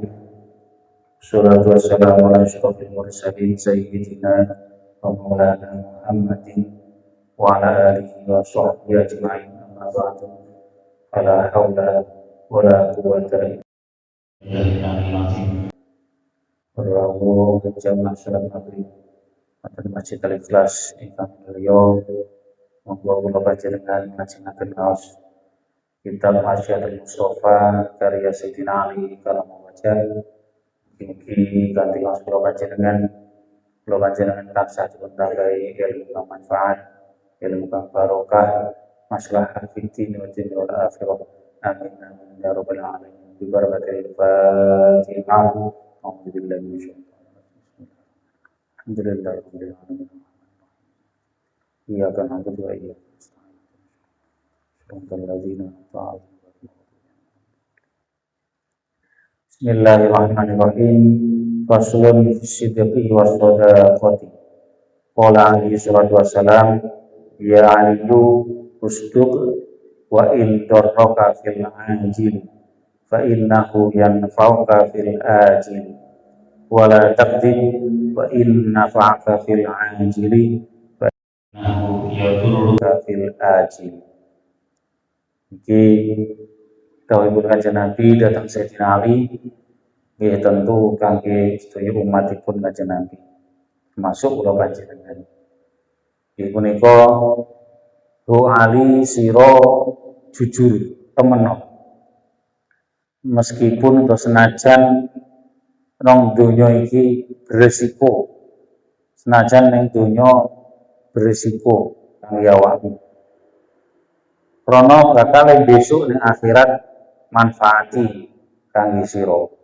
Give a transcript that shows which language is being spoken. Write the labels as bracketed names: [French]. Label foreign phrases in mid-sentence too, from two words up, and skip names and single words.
[Arabic] الصلاة والسلام على أشرف المرسلين سيدنا ومولانا محمد وعلى آله وصحبه أجمعين. أما بعد. فلا حول ولا قوة إلا بالله. [Javanese] Rawu jamaah salat maghrib wonten Masjid Al-Ikhlas ingkang mulya monggo kula panjenengan ngajengaken kaos kitab Masyiatul Mustofa karya Sayyidina Ali Karamullah Wajah. Mugi kanthi kaos kula panjenengan tansah dipuntambahi ilmu kang manfaat, ilmu kang barokah, [Arabic] مصلحة في الدين والدنيا والآخرة. آمين آمين يا رب العالمين. ببركة الفاتحة. أعوذ بالله من الشيطان الرجيم. الحمد لله رب العالمين. إياك نعبد وإياك نستعين. صراط الذين أنعمت عليهم. بسم الله الرحمن الرحيم. فصل في الصدق والصداقة. قال عليه الصلاة والسلام يا علي اصدق وإن ضرك في العاجل فإنه ينفعك في الآجل ولا تكذب وإن نفعك في العاجل فإنه يضرك في الآجل. [Javanese] Iki dawuhipun Kanjeng Nabi dhateng Sayyidina Ali nggih tentu kangge sedaya umatipun Kanjeng Nabi termasuk kula panjenengan. Nggih punika Ali sira jujur temen meskipun atau senajan nang donya iki beresiko, senajan ning donya beresiko kang awakmu. Krana bakal besok ning akhirat manfaati kangge sira.